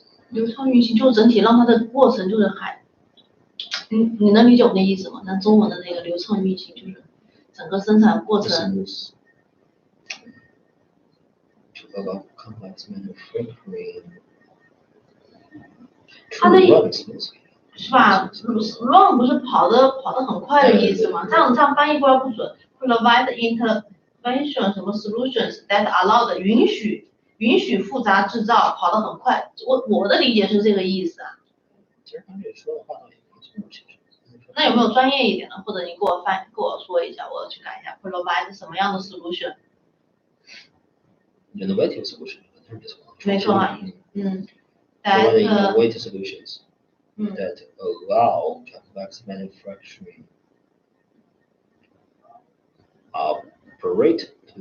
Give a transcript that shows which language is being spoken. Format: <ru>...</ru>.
<zh>流畅运行就是整体让它的过程就是你能理解我的意思吗？咱中文的那个流畅运行就是整个生产过程。</zh> <en>To allow complex manufacturing.</en> <zh>它的是吧 ？run 不是跑得很快的意思吗？这样翻译过来不准。 Provide intervention 什么 solutions that allow 的允许复杂制造跑得很快。我的理解是这个意思啊。其实他这说的话倒也不错，其实。那有没有专业一点的？或者你给我说一下，我去改一下。</zh> <en>Provide 什么样的 solution？ Innovative solution，</en> <zh>没错啊，</zh> <en>Providing innovative solutions that allow complex manufacturing operate.</en>